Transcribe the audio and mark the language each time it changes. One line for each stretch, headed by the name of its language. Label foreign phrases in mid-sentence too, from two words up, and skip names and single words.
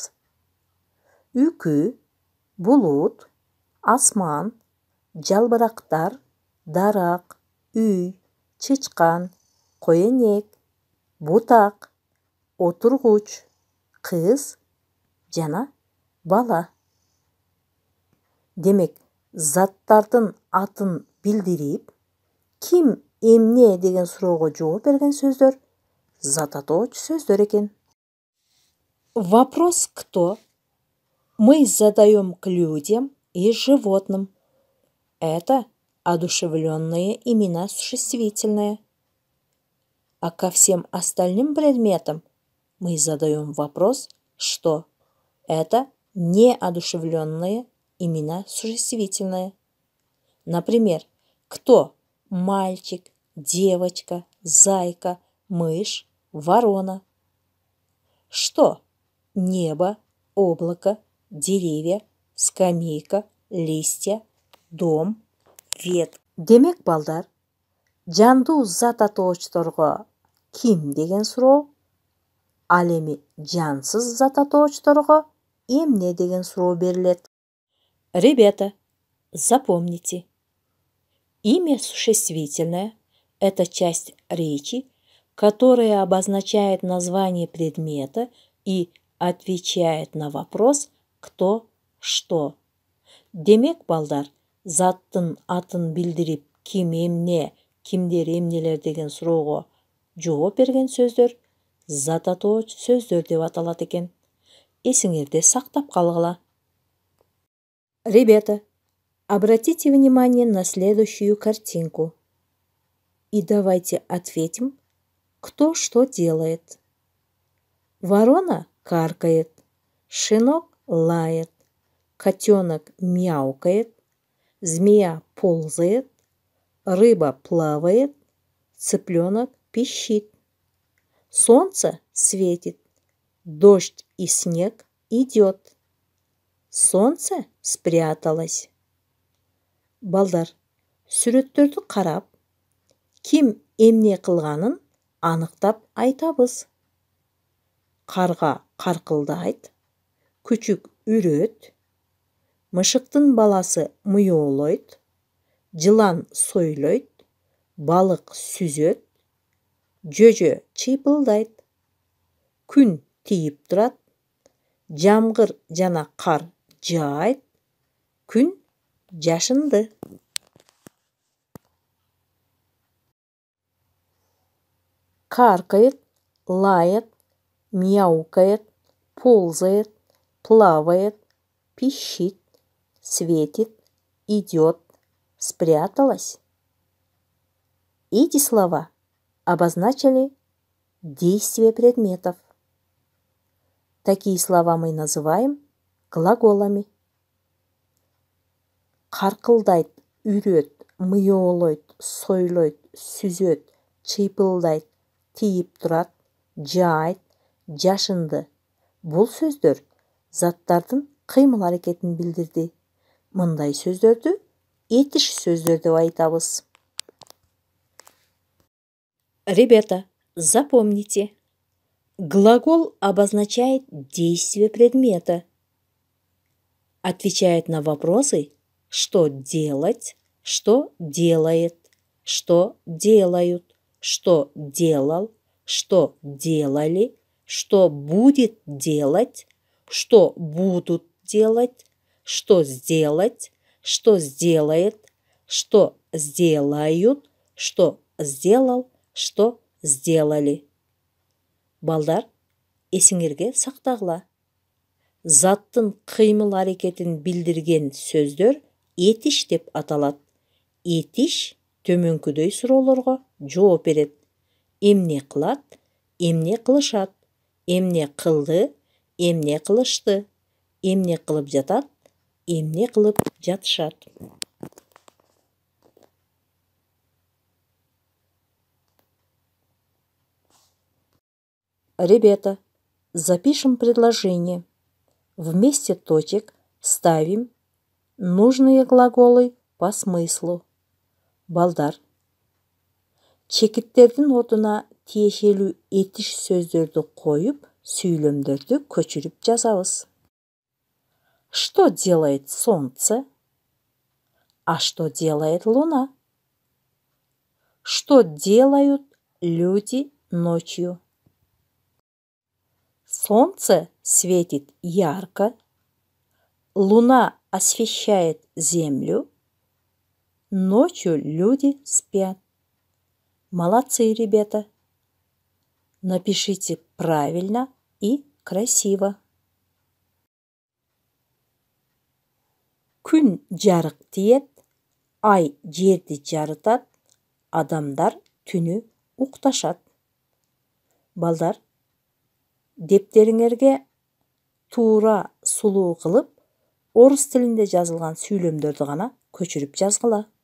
Kyrgyz: Үкү, булут, асман, жалбырактар, дарак, үй, чычкан, коенек, бутак, отургуч, кыз жана бала. Демек, заттардын атын билдирип, ким эмне деген суроого жооп берген сөздөр зат атооч сөздөр экен.
Russian: Вопрос «кто?» мы задаем к людям и животным. Это одушевленные имена существительные. А ко всем остальным предметам мы задаем вопрос «что?». Это неодушевленные имена существительные. Например, кто? Мальчик, девочка, зайка, мышь, ворона. Что? Небо, облако, деревья, скамейка, листья, дом, ветка.
Kyrgyz: Демек, балдар, жандуу зат атоочторго ким деген суроо, ал эми жансыз зат атоочторго эмне деген суроо берилет.
Russian: Ребята, запомните, имя существительное – это часть речи, которая обозначает название предмета и отвечает на вопрос кто, что.
Kyrgyz: Демек, балдар, заттын атын билдирип, ким эмне, кимдер эмнелер деген суроого жооп берген сөздөр зат атооч сөздөр деп аталат экен. Эсиңерде сактап калгыла.
Russian: Ребята, обратите внимание на следующую картинку. И давайте ответим, кто что делает. Ворона каркает, щенок лает, котенок мяукает, змея ползает, рыба плавает, цыпленок пищит. Солнце светит, дождь и снег идет. Солнце спряталось.
Kyrgyz: Балдар, сүрөттөрдү карап, ким эмне кылганын аныктап айтабыз. Карга каркылдайт, күчүк үрөт, мышыктын баласы мыйоолойт, жылан сойлойт, балык сүзөт, жөжө чыйпылдайт, күн тийип турат, жамгыр жана кар жаайт, күн жашынды.
Russian: Каркает, лает, мяукает, ползает, плавает, пищит, светит, идет, спряталась. Эти слова обозначили действие предметов. Такие слова мы называем глаголами.
Kyrgyz: Каркылдайт, үрөт, мыйоолойт, сойлойт, сүзөт, чыйпылдайт, тийип турат, жаайт, жашынды. Бул сөздөр заттардын кыймыл аракетин билдирди. Мындай сөздөрдү этиш сөздөр деп айтабыз.
Russian: Ребята, запомните, глагол обозначает действие предмета. Отвечает на вопросы, что делать, что делает, что делают, что делал, что делали, что будет делать, что будут делать, что сделать, что сделает, что сделают, что сделал, что сделали.
Kyrgyz: Балдар, эсиңерге сактагыла. Заттын кыймыл аракетин билдирген сөздөр этиш деп аталат. Этиш төмөнкүдөй суроолорго жооп берет. Эмне кылат, эмне кылышат, эмне кылды, эмне кылышты, эмне кылып жатат, эмне кылып жатышат.
Russian: Ребята, запишем предложение. Вместе точек ставим нужные глаголы по смыслу.
Kyrgyz: Балдар, чекиттердин отуна тиешелүү этиш сөздөрдү коюп, сүйлөмдөрдү көчүрүп жазабыз.
Russian: Что делает солнце? А что делает луна? Что делают люди ночью? Солнце светит ярко, луна освещает землю, ночью люди спят. Молодцы, ребята! Напишите правильно и красиво.
Kyrgyz: Күн жарык тиет, ай жерди жарытат, адамдар түнү укташат. Балдар, дептериңерге туура сулуу кылып, орус тилинде жазылган сүйлөмдөрдү гана көчүрүп жазгыла.